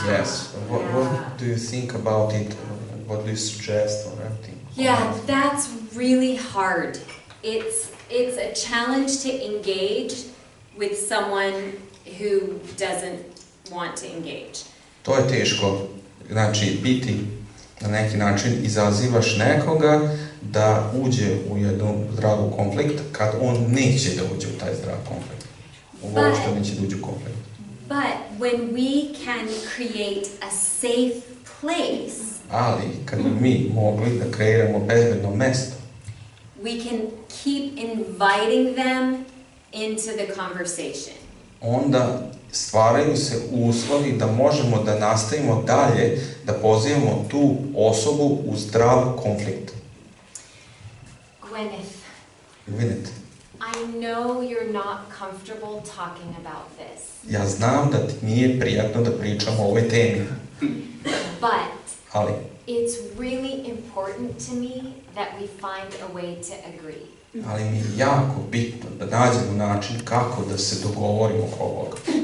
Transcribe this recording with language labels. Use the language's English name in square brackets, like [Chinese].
[English] Yes. What do you think about it? What do you suggest or anything? Yeah, that's really hard. It's a challenge to engage with someone who doesn't want to engage. [Serbian] To je teško. Znači, biti na neki način izazivaš nekoga da uđe u jednu zdravu konflikt kad on neće da uđe u taj zdrav konflikt. Uopšte neće da uđe u konflikt. [English] But when we can create a safe place, [Serbian] ali kad bi mi mogli da kreiramo bezbedno mesto, [English] we can keep inviting them into the conversation. [Serbian] Onda stvaraju se uslovi da možemo da nastavimo dalje, da pozivamo tu osobu u zdrav konflikt. [English] Gwyneth, I know you're not comfortable talking about this. [Serbian] Ja znam da ti nije prijatno da pričamo o ovoj temi. [English] But it's really important to me that we find a way to agree. [Serbian] Ali mi je jako bitno da nađemo način kako da se dogovorimo oko ovoga.